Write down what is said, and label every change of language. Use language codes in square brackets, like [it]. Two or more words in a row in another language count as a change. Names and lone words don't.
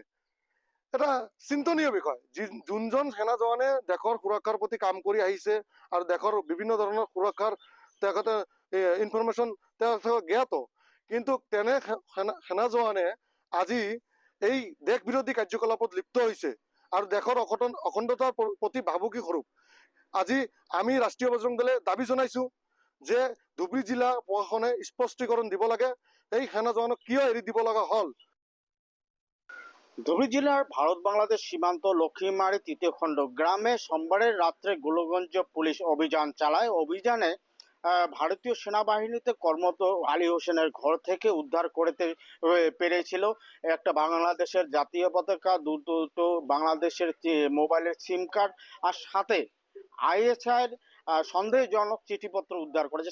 [as] এটা চিন্তনীয় বিষয়, যোনজন সেনা জওয়ানে দেশৰ সুৰক্ষাৰ প্ৰতি কাম কৰি আহিছে আৰু দেশৰ বিভিন্ন ধৰণৰ সুৰক্ষাৰ তেখেতে ইনফৰমেশ্যন তেওঁ জ্ঞাত, কিন্তু তেনে সেনা জওয়ানে আজি এই দেশ বিৰোধী কাৰ্যকলাপত লিপ্ত হৈছে আৰু দেশৰ অখণ্ডতাৰ প্ৰতি ভাবুকি স্বৰূপ। আজি আমি ৰাষ্ট্ৰীয় বজৰং দলে দাবী জনাইছো যে ধুবুৰী জিলা প্ৰশাসনে স্পষ্টীকৰণ দিব লাগে, এই সেনা জওয়ানক কিয় এৰি দিব লগা হল। [bn] ধুবড়ী জেলার ভারত বাংলাদেশ সীমান্ত লক্ষ্মীমারি তৃতীয় খণ্ড গ্রামে সোমবারের রাত্রে গোলকগঞ্জ পুলিশ অভিযান চালায়। অভিযানে ভারতীয় সেনাবাহিনীতে কর্মরত আলী হোসেনের ঘর থেকে উদ্ধার করতে পেরেছিল একটা বাংলাদেশের জাতীয় পতাকা, দুটো বাংলাদেশের মোবাইলের সিম কার্ড, আর সাথে আইএসআইয়ের সন্দেহজনক চিঠিপত্র উদ্ধার করেছে।